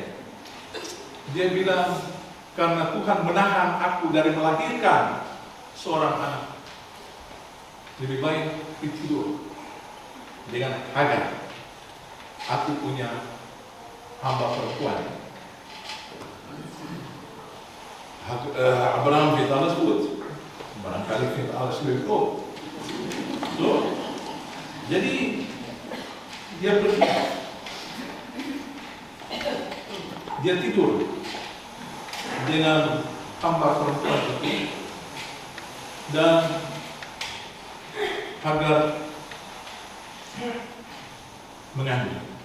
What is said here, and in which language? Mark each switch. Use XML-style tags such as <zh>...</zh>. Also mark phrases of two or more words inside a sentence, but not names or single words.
<id>Dia bilang, karena Tuhan menahan aku dari melahirkan seorang anak, lebih baik tidur dengan Hagar. Aku punya hamba perempuan.</id> <nl>Abraham weet alles goed. Barangkali vindt alles leuk ook.</nl> <id>So, jadi dia pergi. Dia tidur dengan hamba perempuan itu, dan Hagar mengandung.</id>